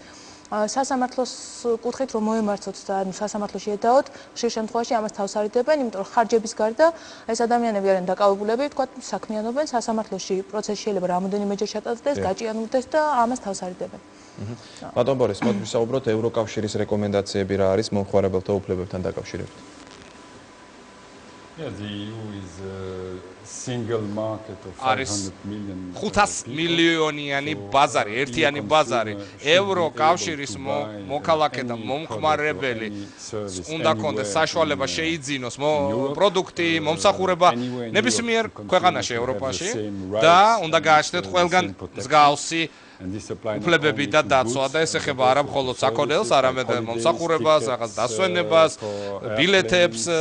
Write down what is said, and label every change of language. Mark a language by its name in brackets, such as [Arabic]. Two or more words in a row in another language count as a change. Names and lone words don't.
[Georgian] სასამართლოს კუთხით რომ მოემართოთ და სასამართლოში ედაოთ, ხშირ შემთხვევაში ამას თავს არიდებენ, იმიტომ რომ ხარჯების გარდა ეს ადამიანები არიან დაკავებულები, თქვათ, საქმიანობენ სასამართლოში, პროცესი შეიძლება რამოდენიმეჯერ ჩატარდეს, გაჭიანურდეს და ამას თავს არიდებენ. ბატონ ბორის, მოდი ვისაუბროთ ევროკავშირის რეკომენდაციები რა არის მომხმარებელთა უფლებებთან დაკავშირებით. [English] Yeah, the EU is a single market of 500 million. [Georgian] 500 მილიონიანი ბაზარი, ერთიანი ბაზარი. ევროკავშირის მოქალაქე და მომხმარებელი უნდა კონდეს საშუალება შეიძინოს პროდუქტი, მომსახურება ნებისმიერ ქვეყანაში ევროპაში და უნდა გააჩნდეთ ყველგან მსგავსი უფლებები და დაცვა და ეს ეხება არა მხოლოდ საქონელს, არამედ მომსახურებას, რაღაც დასვენებას, ბილეთებს,